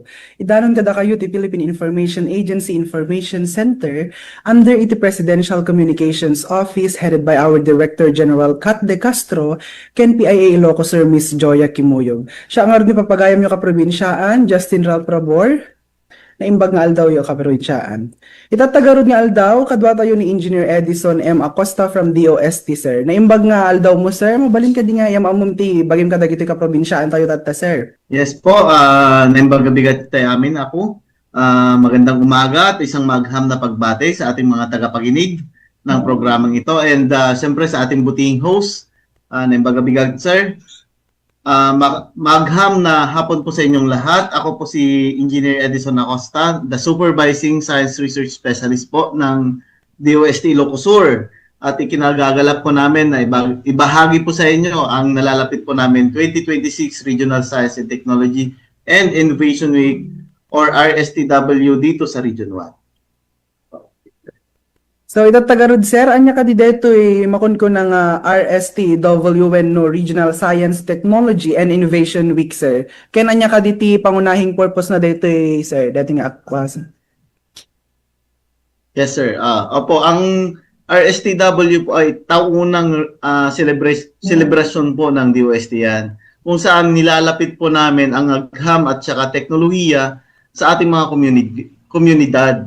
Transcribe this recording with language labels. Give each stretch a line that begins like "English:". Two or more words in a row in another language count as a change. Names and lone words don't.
Iloko: Idanon kada kayo ti Philippine Information Agency Information Center under iti Presidential Communications Office
English: headed by our Director General
Iloko: Kat De Castro, ken PIA Ilocos Sir Miss Joya Kimuyog. Siya ang aron ni papagayam yung ka probinsyaan, Justin Ralph Rabor, naimbag nga aldaw yung kaprovinsyaan. Itatagarod nga aldaw, kadwa tayo ni Engineer Edison M. Acosta from DOST, sir. Naimbag nga aldaw mo, sir. Mabalin ka di nga yung amumti, bagim ka dagito kaprovinsyaan tayo tata, sir.
English: Yes po,
Iloko: naimbag gabigat tayo amin ako.
Filipino: Magandang umaga at isang magham na pagbate sa ating mga tagapaginig ng programang ito. And siyempre sa ating butihing host,
Iloko: naimbag gabigat, sir.
Filipino: Magham na hapon po sa inyong lahat. Ako po si Engineer Edison Acosta,
English: the Supervising Science Research Specialist po ng DOST Ilocos Sur.
Filipino: At ikinagagalap po namin na ibahagi po sa inyo ang nalalapit po namin 2026 Regional Science and Technology and Innovation Week or RSTW dito sa Region 1.
Iloko: So, itatagarod, sir, anya ka di dito makon ko ng RSTWN no Regional Science Technology and Innovation Week, sir. Ken anya ka diti pangunahing purpose na dito, sir, dating akwas.
English: Yes, sir.
Filipino: Opo, ang RSTW po ay taunang celebration po ng DOST yan, kung saan nilalapit po namin ang agham at saka teknolohiya sa ating mga komunidad.